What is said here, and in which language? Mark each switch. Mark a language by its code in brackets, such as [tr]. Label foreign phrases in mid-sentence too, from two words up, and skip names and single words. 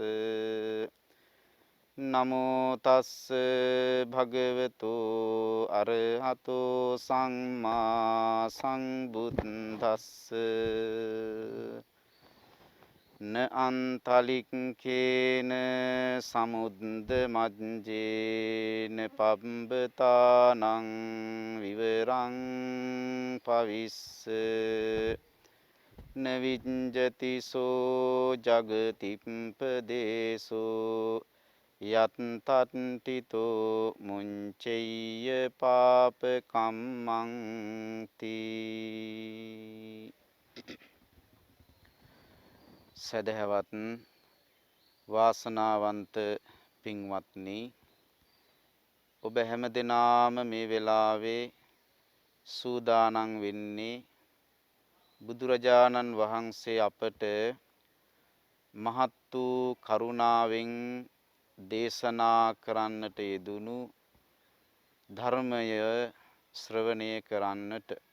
[pi] නමෝ තස්ස භගවතු අරහතෝ සම්මා සම්බුද්දස්ස න අන්තලික්ඛේන සමුද්ද මජ්ජේන පබ්බතානං විවරං පවිස්ස න විඤ්ජති සෝ ජගතිප්පදේසෝ යත්තට්ඨිතෝ මුංචෙය්‍ය පාප කම්මං තී. [si] සදහවත් වාසනාවන්ත පින්වත්නි, ඔබ හැම දිනාම මේ වෙලාවේ සූදානම් වෙන්නේ බුදුරජාණන් වහන්සේ අපට මහත් වූ කරුණාවෙන් දේශනා කරන්නට යෙදුණු ධර්මය ශ්‍රවණය කරන්නට.